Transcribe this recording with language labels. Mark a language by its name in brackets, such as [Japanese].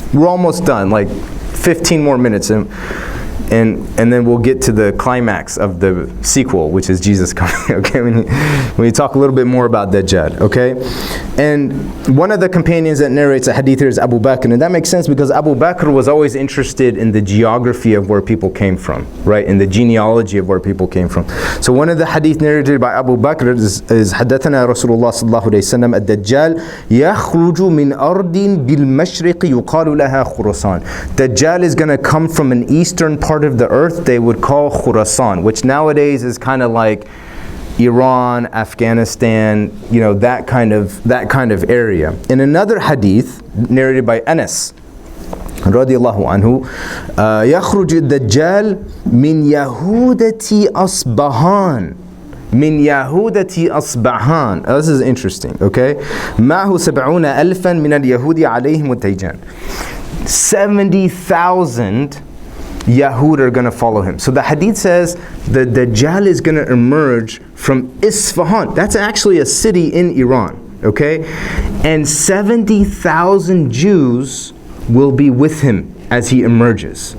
[English] We're almost done, like 15 more minutes, and then we'll get to the climax of the sequel, which is Jesus coming. Okay, when we talk a little bit more about Dajjal. Okay, and one of the companions that narrates a hadith here is Abu Bakr, and that makes sense because Abu Bakr was always interested in the geography of where people came from, right? In the genealogy of where people came from. So one of the hadith narrated by Abu Bakr is [Arabic] حدثنا رسول الله صلى الله عليه وسلم الدجال يخرج من أرض بالمشرق يقال لها خراسان. [English] Dajjal is going to come from an eastern part of the earth they would call Khurasan, which nowadays is kind of like Iran, Afghanistan, you know, that kind of area. In another hadith narrated by Anas radiyallahu anhu, [Arabic] يخرج الدجال من يهودة أصبهان. من يهودة أصبهان. [English] This is interesting, okay? [Arabic] معه 70,000 من اليهود عليهم الدجال. [English] 70,000 Yahud are going to follow him. So the hadith says the Dajjal is going to emerge from Isfahan. That's actually a city in Iran, okay? And 70,000 Jews will be with him as he emerges.